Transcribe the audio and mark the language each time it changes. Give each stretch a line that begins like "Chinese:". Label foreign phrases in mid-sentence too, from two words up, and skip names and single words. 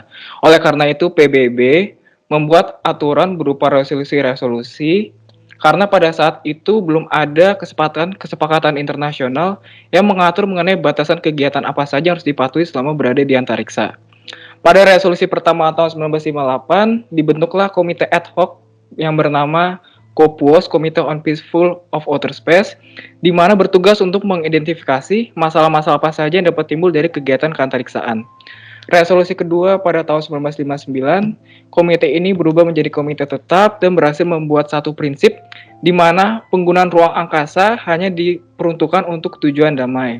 Indonesian: Oleh karena itu, PBB membuat aturan berupa resolusi-resolusi karena pada saat itu belum ada kesepakatan internasional yang mengatur mengenai batasan kegiatan apa saja yang harus dipatuhi selama berada di antariksa. Pada resolusi pertama tahun 1958, dibentuklah komite
Latin: ad hoc
Indonesian: yang bernama COPUOS,
English: Committee on Peaceful of Outer Space,
Indonesian: di mana bertugas untuk mengidentifikasi masalah-masalah apa saja yang dapat timbul dari kegiatan keantariksaan. Resolusi kedua pada tahun 1959, komite ini berubah menjadi komite tetap dan berhasil membuat satu prinsip di mana penggunaan ruang angkasa hanya diperuntukkan untuk tujuan damai.